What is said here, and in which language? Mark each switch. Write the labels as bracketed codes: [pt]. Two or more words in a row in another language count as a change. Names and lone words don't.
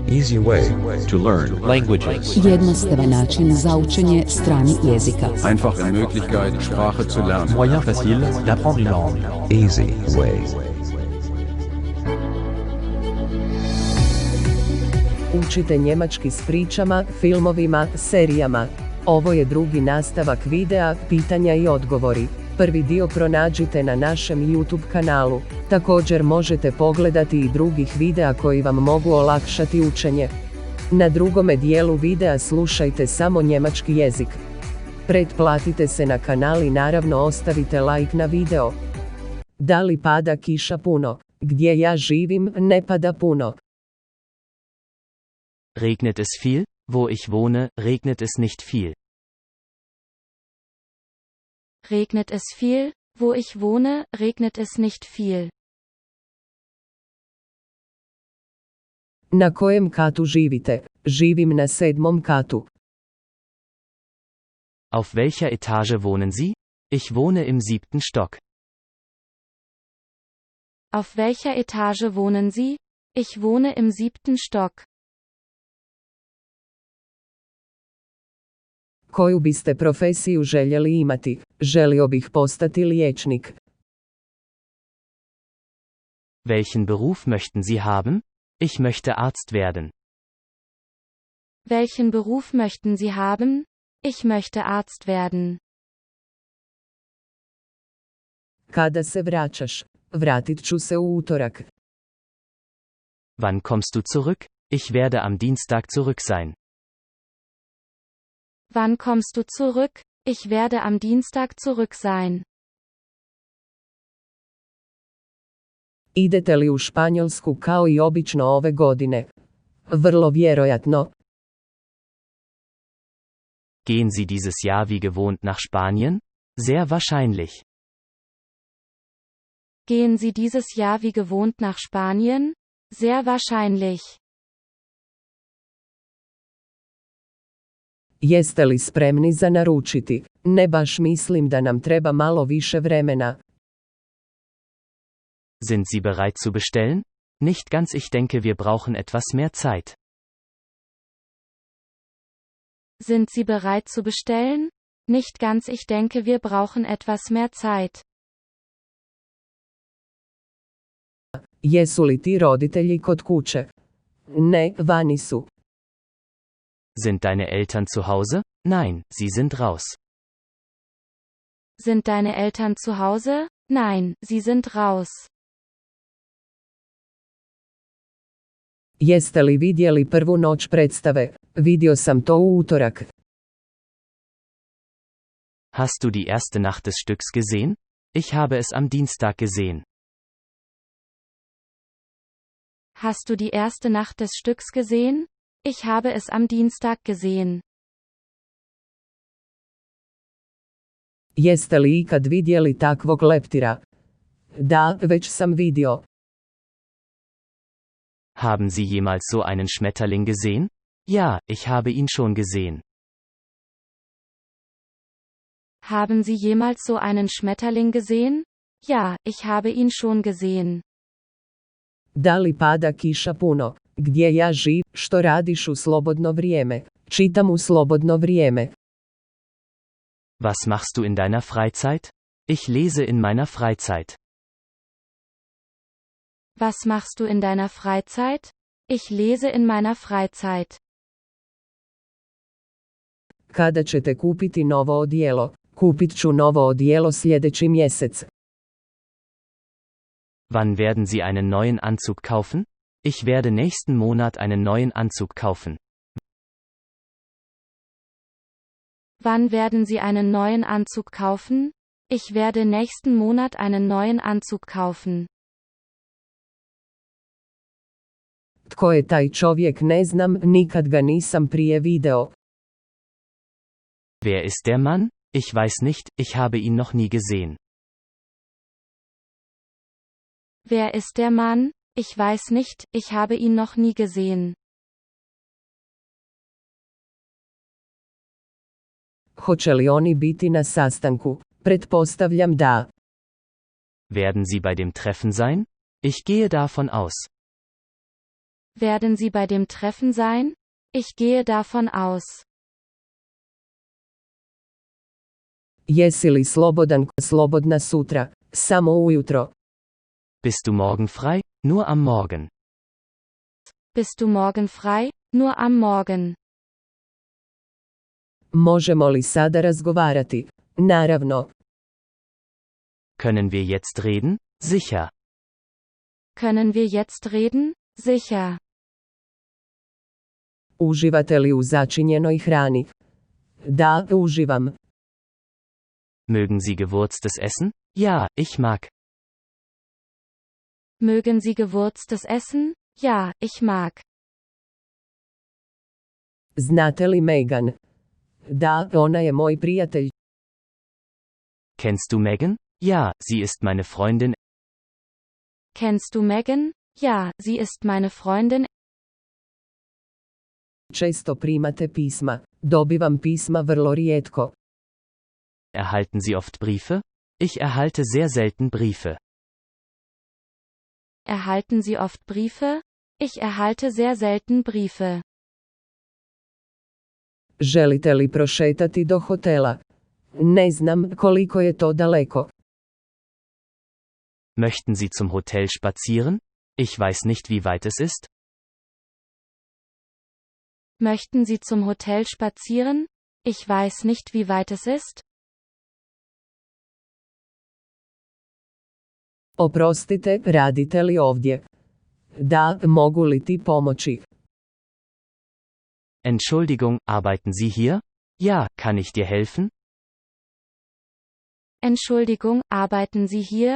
[en] Easy way to learn languages. [hr] Jednostavan način za učenje stranih jezika. [de] Einfache Möglichkeit, Sprache zu lernen. [fr] Moyen facile d'apprendre une langue. [en] Easy way. [hr] Učite njemački s pričama, filmovima, serijama. Ovo je drugi nastavak videa pitanja i odgovori. Prvi dio pronađite na našem YouTube kanalu. Također možete pogledati i drugih videa koji vam mogu olakšati učenje. Na drugome dijelu videa slušajte samo njemački jezik. Pretplatite se na kanal i naravno ostavite like na video. Da li pada kiša puno? Gdje ja živim, ne pada puno. [de] Regnet es viel? Wo ich wohne, regnet es nicht viel. Regnet es viel? Wo ich wohne, regnet es nicht viel. [hr] Na kojem katu živite? Živim na 7. katu. [de] Auf welcher Etage wohnen Sie? Ich wohne im 7. Stock. Auf welcher Etage wohnen Sie? Ich wohne im 7. Stock. [hr] Koju biste profesiju željeli imati? Želio bih postati liječnik. [de] Welchen Beruf möchten Sie haben? Ich möchte Arzt werden. Welchen Beruf möchten Sie haben? Ich möchte Arzt werden. [hr] Kada se vraćaš? Vratit ću se u utorak. [de] Wann kommst du zurück? Ich werde am Dienstag zurück sein. Wann kommst du zurück? Ich werde am Dienstag zurück sein. [hr] Idete li u Španjolsku kao i obično ove godine? Vrlo vjerojatno. [de] Gehen Sie dieses Jahr wie gewohnt nach Spanien? Sehr wahrscheinlich. Gehen Sie dieses Jahr wie gewohnt nach Spanien? Sehr wahrscheinlich. [hr] Jeste li spremni za naručiti? Ne baš mislim da nam treba malo više vremena. [de] Sind Sie bereit zu bestellen? Nicht ganz, ich denke, wir brauchen etwas mehr Zeit. Sind Sie bereit zu bestellen? Nicht ganz, ich denke, wir brauchen etwas mehr Zeit. [hr] Jesu li ti roditelji kod kuće? Ne, vani su. [de] Sind deine Eltern zu Hause? Nein, sie sind raus. Sind deine Eltern zu Hause? Nein, sie sind raus. [hr] Jeste li vidjeli prvu noć predstave? Vidio sam to u utorak. [de] Hast du die erste Nacht des Stücks gesehen? Ich habe es am Dienstag gesehen. Hast du die erste Nacht des Stücks gesehen? Ich habe es am Dienstag gesehen. [hr] Jeste li ikad vidjeli takvog leptira? Da, već sam vidio. [de] Haben Sie jemals so einen Schmetterling gesehen? Ja, ich habe ihn schon gesehen. Haben Sie jemals so einen Schmetterling gesehen? Ja, ich habe ihn schon gesehen. [hr] Da li pada kiša puno? Gdje ja živim? Što radiš u slobodno vrijeme? Čitam u slobodno vrijeme. [de] Was machst du in deiner Freizeit? Ich lese in meiner Freizeit. Was machst du in deiner Freizeit? Ich lese in meiner Freizeit. [hr] Kada ćete kupiti novo odijelo? Kupit ću novo odijelo sljedeći mjesec. [de] Wann werden Sie einen neuen Anzug kaufen? Ich werde nächsten Monat einen neuen Anzug kaufen. Wann werden Sie einen neuen Anzug kaufen? Ich werde nächsten Monat einen neuen Anzug kaufen. [hr] Tko je taj čovjek? Ne znam, nikad ga nisam prije video. [de] Wer ist der Mann? Ich weiß nicht, ich habe ihn noch nie gesehen. Wer ist der Mann? Ich weiß nicht, ich habe ihn noch nie gesehen. [hr] Hoće li oni biti na sastanku? Pretpostavljam da. [de] Werden Sie bei dem Treffen sein? Ich gehe davon aus. Werden Sie bei dem Treffen sein? Ich gehe davon aus. [hr] Jesi li slobodna sutra, samo ujutro? [de] Bist du morgen frei? Nur am Morgen. Bist du morgen frei? Nur am Morgen. [hr] Možemo li sada razgovarati? Naravno. [de] Können wir jetzt reden? Sicher. Können wir jetzt reden? Sicher. [hr] Uživate li u začinjenoj hrani? Da, uživam. [de] Mögen Sie gewürztes Essen? Ja, ich mag. Mögen Sie gewürztes Essen? Ja, ich mag. [hr] Znate li Megan? Da, ona je moj prijatelj. [de] Kennst du Megan? Ja, sie ist meine Freundin. Kennst du Megan? Ja, sie ist meine Freundin. [hr] Često primate pisma. Dobivam pisma vrlo rijetko. [de] Erhalten Sie oft Briefe? Ich erhalte sehr selten Briefe. Erhalten Sie oft Briefe? Ich erhalte sehr selten Briefe. [hr] Želite li prošetati do hotela? Ne znam koliko je to daleko. [de] Möchten Sie zum Hotel spazieren? Ich weiß nicht, wie weit es ist. Möchten Sie zum Hotel spazieren? Ich weiß nicht, wie weit es ist. [hr] Oprostite, radite li ovdje? Da, mogu li ti pomoći? [de] Entschuldigung, arbeiten Sie hier? Ja, kann ich dir helfen? Entschuldigung, arbeiten Sie hier?